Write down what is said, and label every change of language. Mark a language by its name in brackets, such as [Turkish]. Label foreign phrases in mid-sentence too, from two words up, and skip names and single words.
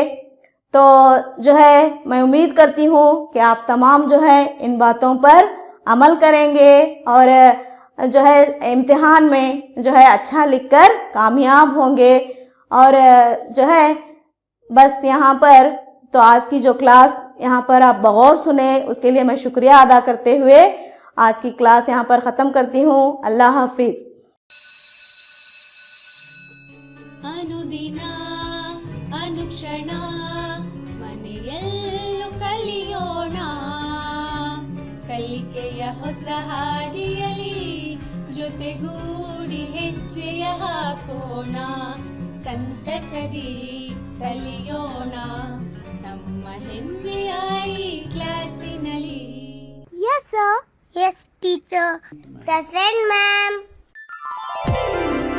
[Urdu] تو جو ہے میں امید کرتی ہوں کہ آپ تمام جو ہے ان باتوں پر عمل کریں گے اور جو ہے امتحان میں جو ہے اچھا لکھ کر کامیاب ہوں گے. اور جو ہے بس یہاں پر تو آج کی جو کلاس یہاں پر آپ بغور سنے، اس کے لیے میں شکریہ ادا کرتے ہوئے آج کی کلاس یہاں پر ختم کرتی ہوں. اللہ حافظ. [Kannada] ಅನುದಿನ ಅನುಕ್ಷಣ ಮನೆಯಲ್ಲೂ ಕಲಿಯೋಣ, ಕಲಿಕೆಯ ಹೊಸ ಹಾದಿಯಲಿ ಜೊತೆಗೂಡಿ ಹೆಜ್ಜೆಯ ಹಾಕೋಣ, ಸಂತಸದಿ ಕಲಿಯೋಣ ನಮ್ಮ ಹೆಮ್ಮೆಯ ಈ ಕ್ಲಾಸಿನಲ್ಲಿ. [English] Yes, sir. Yes, teacher. Present, ma'am.